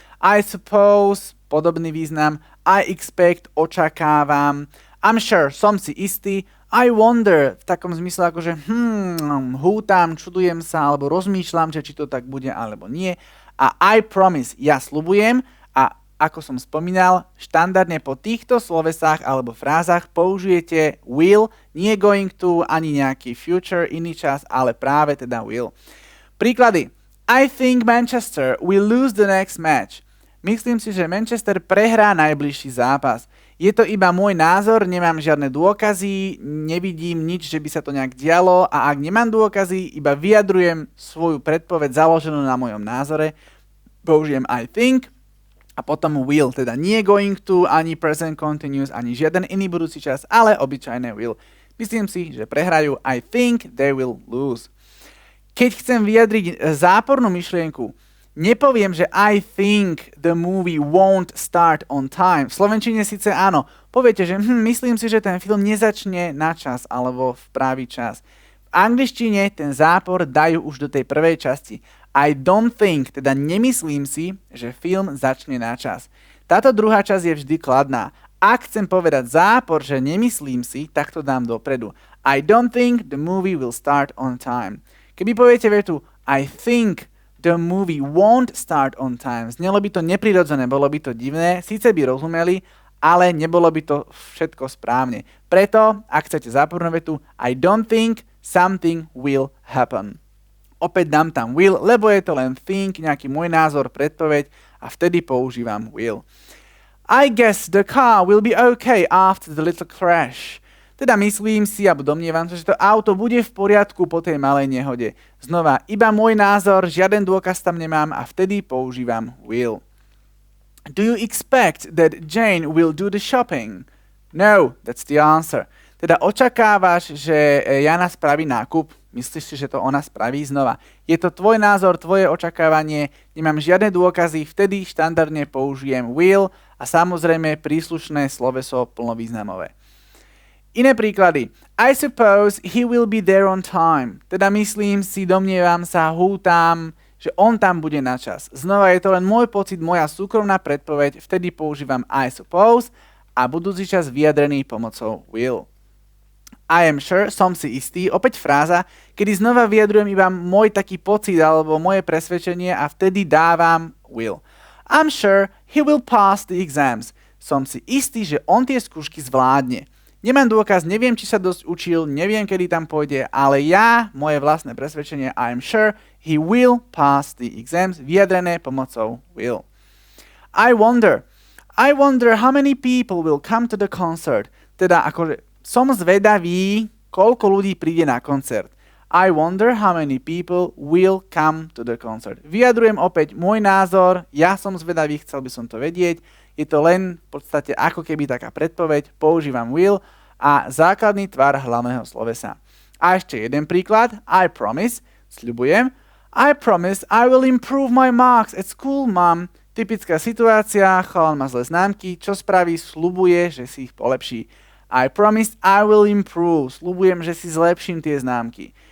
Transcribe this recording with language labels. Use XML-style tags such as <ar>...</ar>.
<en>I suppose,</en> <sk>podobný význam.</sk> <en>I expect,</en> <sk>očakávam.</sk> <en>I'm sure,</en> <sk>som si istý.</sk> <en>I wonder,</en> <sk>v takom zmysle akože hútam, čudujem sa, alebo rozmýšľam, že či to tak bude, alebo nie. A</sk> <en>I promise,</en> <sk>ja sľubujem a ako som spomínal, štandardne po týchto slovesách alebo frázach použijete will, nie going to, ani nejaký future, iný čas, ale práve teda will. Príklady.</sk> <en>I think Manchester will lose the next match.</en> <sk>Myslím si, že Manchester prehrá najbližší zápas. Je to iba môj názor, nemám žiadne dôkazy, nevidím nič, že by sa to nejak dialo a ak nemám dôkazy, iba vyjadrujem svoju predpoveď založenú na mojom názore. Použijem I think a potom will, teda nie going to, ani present continuous, ani žiaden iný budúci čas, ale obyčajné will. Myslím si, že prehrajú.</sk> <en>I think they will lose.</en> <sk>Keď chcem vyjadriť zápornú myšlienku, nepoviem, že</sk> <en>I think the movie won't start on time.</en> <sk>V slovenčine síce áno. Poviete, že myslím si, že ten film nezačne na čas alebo v pravý čas. V angličtine ten zápor dajú už do tej prvej časti.</sk> <en>I don't think,</en> <sk>teda nemyslím si, že film začne na čas. Táto druhá časť je vždy kladná. Ak chcem povedať zápor, že nemyslím si, tak to dám dopredu.</sk> <en>I don't think the movie will start on time.</en> <sk>Keby poviete vetu</sk> <en>I think the movie won't start on time,</en> <sk>znelo by to neprirodzené, bolo by to divné, síce by rozumeli, ale nebolo by to všetko správne. Preto, ak chcete zápornú vetu,</sk> <en>I don't think something will happen.</en> <sk>Opäť dám tam will, lebo je to len think, nejaký môj názor, predpoveď a vtedy používam will.</sk> <en>I guess the car will be okay after the little crash.</en> <sk>Teda myslím si, alebo domnievam sa, že to auto bude v poriadku po tej malej nehode. Znova, iba môj názor, žiaden dôkaz tam nemám a vtedy používam will.</sk> <en>Do you expect that Jane will do the shopping? No, that's the answer.</en> <sk>Teda očakávaš, že Jana spraví nákup? Myslíš si, že to ona spraví? Znova. Je to tvoj názor, tvoje očakávanie, nemám žiadne dôkazy, vtedy štandardne použijem will a samozrejme príslušné sloveso plnovýznamové. Iné príklady.</sk> <en>I suppose he will be there on time.</en> <sk>Teda myslím si, domnievam sa, hútam, že on tam bude na čas. Znova je to len môj pocit, moja súkromná predpoveď, vtedy používam</sk> <en>I suppose</en> <sk>a budúci čas vyjadrený pomocou will.</sk> <en>I am sure,</en> <sk>som si istý, opäť fráza, kedy znova vyjadrujem iba môj taký pocit alebo moje presvedčenie a vtedy dávam will.</sk> <en>I'm sure he will pass the exams.</en> <sk>Som si istý, že on tie skúšky zvládne. Nemám dôkaz, neviem, či sa dosť učil, neviem, kedy tam pôjde, ale ja, moje vlastné presvedčenie,</sk> <en>I'm sure he will pass the exams,</en> <sk>vyjadrené pomocou will.</sk> <en>I wonder how many people will come to the concert.</en> <sk>Teda akože som zvedavý, koľko ľudí príde na koncert.</sk> <en>I wonder how many people will come to the concert.</en> <sk>Vyjadrujem opäť môj názor, ja som zvedavý, chcel by som to vedieť. Je to len v podstate ako keby taká predpoveď, používam will a základný tvar hlavného slovesa. A ešte jeden príklad,</sk> <en>I promise,</en> <sk>sľubujem.</sk> <en>I promise I will improve my marks at school, mom.</en> <sk>Typická situácia, chalan má zlé známky, čo spraví, sľubuje, že si ich polepší.</sk> <en>I promise I will improve.</en> <sk>Sľubujem, že si zlepším tie známky.</sk>